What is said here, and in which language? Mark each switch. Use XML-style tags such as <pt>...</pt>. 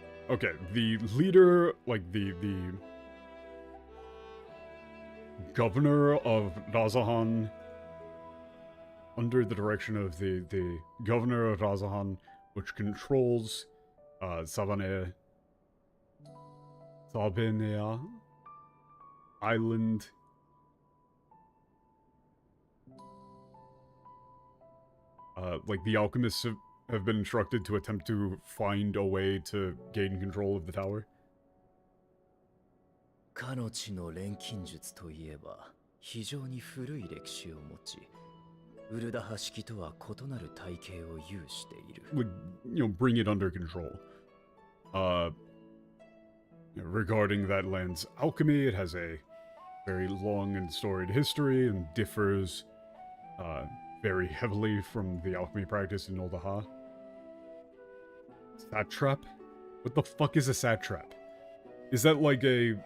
<en>Okay, the leader, like the governor of Dazahan, under the direction of the governor of Dazahan, which controls Sabanea Island. Like the alchemists have been instructed to attempt to find a way to gain control of the tower.</en> <ja>かの地の錬金術といえば非常に古い歴史を持ち、ウルダハ式とは異なる体系を有している。</ja> <en>Would, bring it under control. Regarding that land's alchemy, it has a very long and storied history and differs very heavily from the alchemy practice in Noldaha. Satrap? What the fuck is a satrap? Is that like a...</en>